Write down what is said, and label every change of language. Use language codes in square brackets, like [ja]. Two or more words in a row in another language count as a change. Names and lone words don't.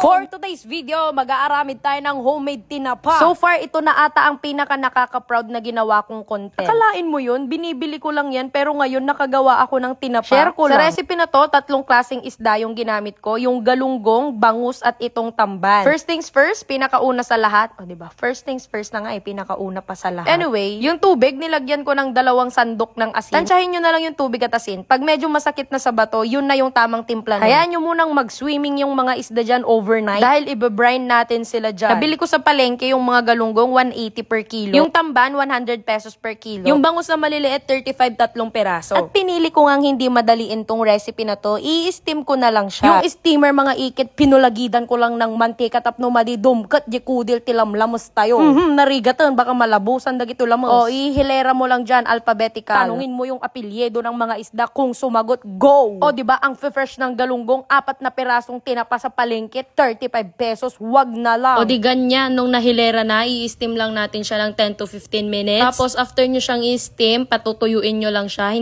[en] For today's video, [tl] mag-aaramid tayo ng homemade tinapa. So far, ito na ata ang pinaka nakaka-proud na ginawa kong content. Akalain mo yun, binibili ko lang yan, pero ngayon nakagawa ako ng tinapa. Share ko lang. Sa recipe na to, 3 klaseng isda yung ginamit ko, yung galunggong, bangus, at itong tamban. [en] First things first, [tl] pinakauna sa lahat. O, diba? [en] First things first [tl] na nga pinakauna pa sa lahat. Anyway, yung tubig, nilagyan ko ng 2 sandok ng asin. Tansyahin nyo na lang yung tubig at asin. Pag medyo masakit na sa bato, yun na yung tamang timpla. Hayaan nyo munang mag-swimming yung mga isda dyan overnight. Dahil ibe-brine natin sila dyan. Nabili ko sa palengke yung mga galunggong 180 [en] per kilo. [tl] Yung tamban, 100 pesos [en] per kilo. [tl] Yung bangus na maliliit, 35 tatlong peraso. At pinili ko ngang hindi madaliin tong recipe na to, i-steam ko na lang siya. [ilo] Yung steamer, mga ikit, pinulagidan [tl] ko lang ng mantika [ilo] tapno madidum kat jikudil tilamlamos tayo. Narigatan, baka malabusan dagito lamos. [tl] O, ihilera mo lang dyan, alphabetical. Tanungin mo yung apelyedo ng mga isda, kung sumagot, go! O, diba, ang fresh ng galunggong, 4 na perasong tinapa sa palengke, 35 pesos, wag na lang. O, di ganyan, nung nahilera na, i-steam lang natin siya ng 10 to 15 minutes. Tapos, after nyo siyang i-steam, patutuyuin nyo lang siya.